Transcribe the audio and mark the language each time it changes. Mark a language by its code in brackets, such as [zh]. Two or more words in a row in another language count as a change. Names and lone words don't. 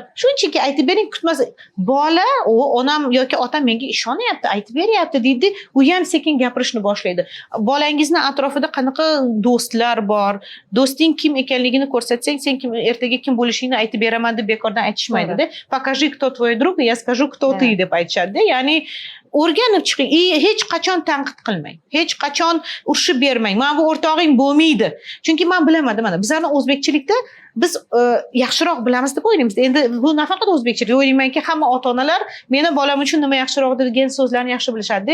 [uz] Shunchaki aytib bering, kutmas. Bola, onam yoki otam menga ishonyapti, aytib beryapti deydi, u ham sekin gapirishni boshlaydi. Bolangizni atrofida qanaqa do'stlar bor, do'sting kim ekanligini ko'rsatsang, sen kim, ertaga kim bo'lishingni aytib beraman deb bekordan aytishmaydi-da. [ru] Покажи, кто твой друг, я скажу, кто ты [uz] deb aytishadi-da. Ya'ni o'rganib chiqing, hech qachon tanqid qilmang, hech qachon urishib bermang. Mana bu o'rtog'ing bo'lmaydi. Chunki men bilamadim, mana bizlarning o'zbekchilikda biz yaxshiroq bilamiz deb o'ylaymiz. Endi bu nafaqat o'zbekchilik, o'ylaymanki hamma ota-onalar meni bolam uchun nima yaxshiroq degan so'zlarni yaxshi bilishadi.